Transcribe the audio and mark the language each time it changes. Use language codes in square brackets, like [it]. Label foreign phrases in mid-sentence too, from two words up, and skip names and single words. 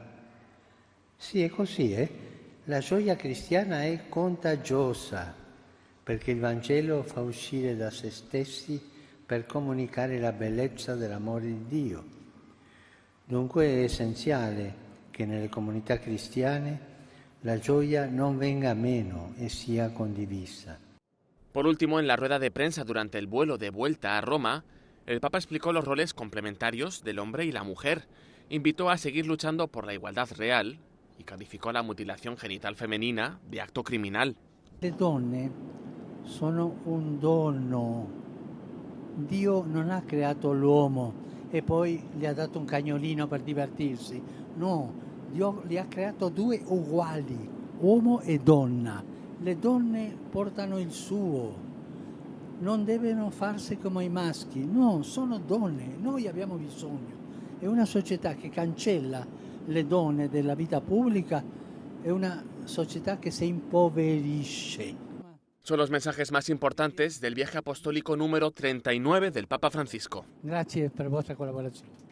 [it] Sì, è così, La gioia cristiana è contagiosa, perché il Vangelo fa uscire da se stessi per comunicare la bellezza dell'amore di Dio. Dunque è essenziale che nelle comunità cristiane la gioia non venga meno e sia condivisa. [es] Por último, en la rueda de prensa durante el vuelo de vuelta a Roma, el Papa explicó los roles complementarios del hombre y la mujer, invitó a seguir luchando por la igualdad real y calificó la mutilación genital femenina de acto criminal. [it] Le donne sono un dono. Dio non ha creato l'uomo e poi gli ha dato un cagnolino per divertirsi. No, Dio li ha creato due uguali, uomo e donna. Le donne portano il suo, non devono farsi come i maschi, no, sono donne, noi abbiamo bisogno. È una società che cancella le donne della vita pubblica, è una società che si impoverisce. [es] Son los mensajes más importantes del viaje apostólico número 39 del Papa Francisco. [it] Grazie per la vostra collaborazione.